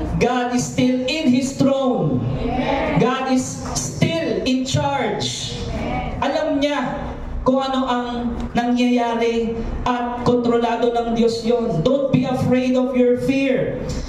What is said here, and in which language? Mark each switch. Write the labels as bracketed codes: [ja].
[en] God is still in His throne. God is still in charge. [tl] Alam niya kung ano ang nangyayari at kontrolado ng Diyos yon. [en] Don't be afraid of your fear.